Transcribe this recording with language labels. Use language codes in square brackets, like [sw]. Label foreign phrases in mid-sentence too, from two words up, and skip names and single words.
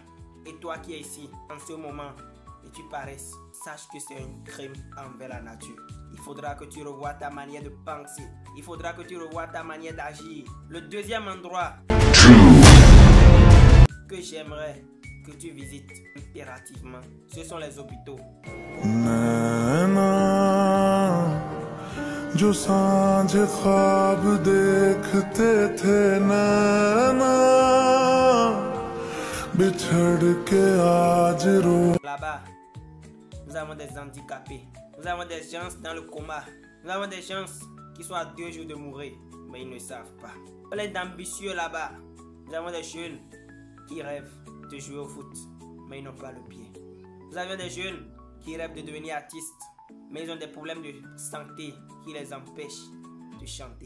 [fr] Et toi qui es ici en ce moment et tu paresses, sache que c'est un crime envers la nature. Il faudra que tu revoies ta manière de penser, il faudra que tu revoies ta manière d'agir. Le deuxième endroit que j'aimerais que tu visites impérativement, ce sont les hôpitaux. [hi] जो सांझ ख्वाब देखते थे नैना बिछड़ के आज रो. [fr] Là-bas, nous avons des handicapés, nous avons des gens dans le coma, nous avons des gens qui sont à 2 jours de mourir, mais ils ne savent pas. On est ambitieux là-bas. Nous avons des jeunes qui rêvent de jouer au foot, mais ils n'ont pas le pied. Nous avons des jeunes qui rêvent de devenir artistes, mais ils ont des problèmes de santé qui les empêchent de chanter.